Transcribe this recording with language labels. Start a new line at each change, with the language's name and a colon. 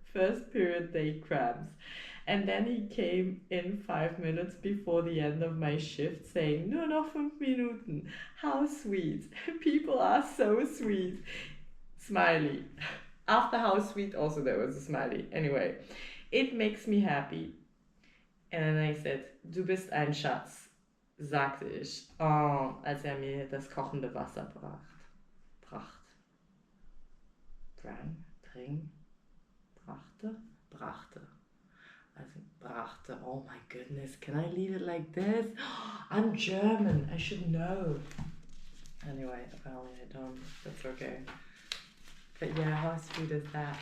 English: First period day cramps. And then he came in 5 minutes before the end of my shift saying,
German: nur noch 5 Minuten.
English: How sweet. People are so sweet. Smiley. After how sweet also there was a smiley. Anyway, it makes me happy. And then I said,
German: du bist ein Schatz, sagte ich, als mir das kochende Wasser brachte.
English: I think brachte. Oh my goodness, can I leave it like this? I'm German, I should know. Anyway, apparently I don't. That's okay. But yeah, how sweet is that?